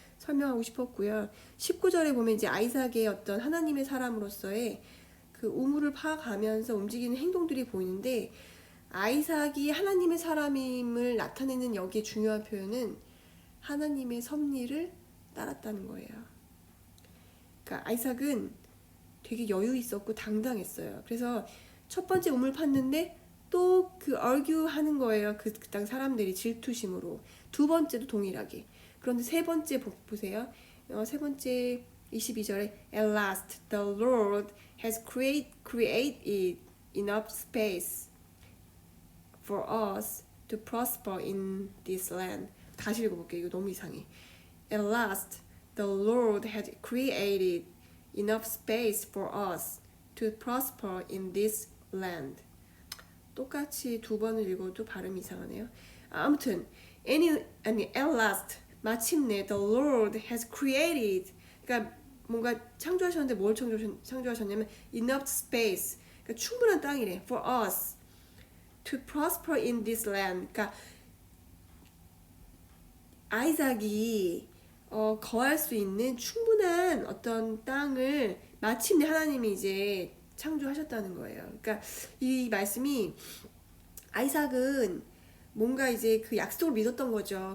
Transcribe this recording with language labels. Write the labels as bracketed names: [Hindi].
[Korean] 설명하고 싶었고요. 19절에 보면 이제 아이삭의 어떤 하나님의 사람으로서의 그 우물을 파가면서 움직이는 행동들이 보이는데, 아이삭이 하나님의 사람임을 나타내는 여기에 중요한 표현은 하나님의 섭리를 따랐다는 거예요. 그러니까 아이삭은 되게 여유 있었고 당당했어요. 그래서 첫 번째 우물 팠는데 또 그 argue 하는 거예요. 그 땅 사람들이 질투심으로. 두 번째도 동일하게. 그런데 세 번째 보세요. 세 번째 22절에 [English] At last the Lord has created enough space for us to prosper in this land. [Korean] 다시 읽어볼게요. 이거 너무 이상해. [English] At last the Lord had created enough space for us to prosper in this land. [Korean] 똑같이 두 번을 읽어도 발음이 이상하네요. 아무튼 [English] at last [Korean] 마침내 [English] the Lord has created, [Korean] 그러니까 뭔가 창조하셨는데 뭘 창조하셨냐면 [English] enough space, [Korean] 그러니까 충분한 땅이래. [English] for us to prosper in this land. [Korean] 그러니까 아이삭이 거할 수 있는 충분한 어떤 땅을 마침내 하나님이 이제 창조하셨다는 거예요. 그러니까 이 말씀이 아이삭은 뭔가 이제 그 약속을 믿었던 거죠.